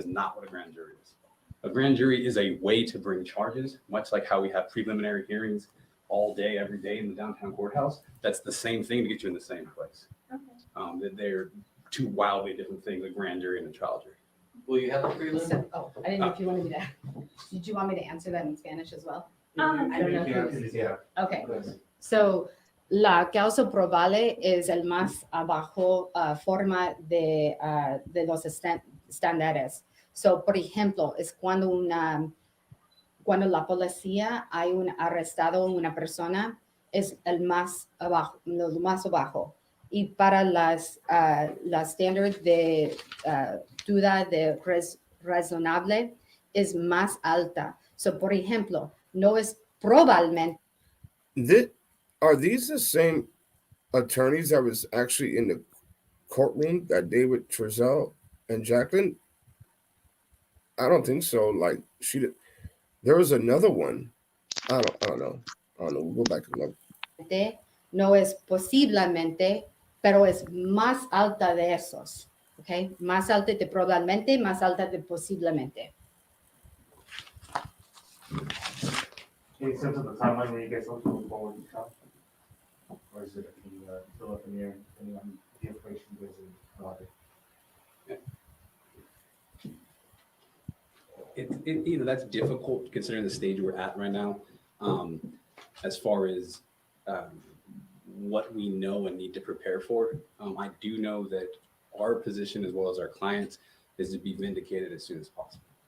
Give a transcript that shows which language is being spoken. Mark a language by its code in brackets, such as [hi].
[en] That is not what a grand jury is. A grand jury is a way to bring charges, much like how we have preliminary hearings all day, every day in the downtown courthouse. That's the same thing to get you in the same place. Okay. They're two wildly different things, a grand jury and a trial jury. Will you have a prelim? I didn't know if you wanted me to. Did you want me to answer that in Spanish as well? I don't know if Yeah. Okay. [es] So, la causa probable es el más abajo forma de los estándares. So, por ejemplo, es cuando la policía hay arrestado una persona es el más abajo, lo más abajo. Y para las standard de duda de razonable es más alta. So, por ejemplo, no es probablemente [en] Are these the same attorneys that was actually in the courtroom that day with Trezel and Jaqueline? I don't think so. Like there was another one. I don't know. We'll go back and look. [es] no es posiblemente, pero es más alta de esos. Okay? Más alta de probablemente, más alta de posiblemente. [en] Any sense of the timeline when you guys hope to move forward with the trial? Or is it still up in the air, depending on the information you guys have provided? That's difficult considering the stage we're at right now. As far as what we know and need to prepare for, I do know that our position as well as our clients is to be vindicated as soon as possible.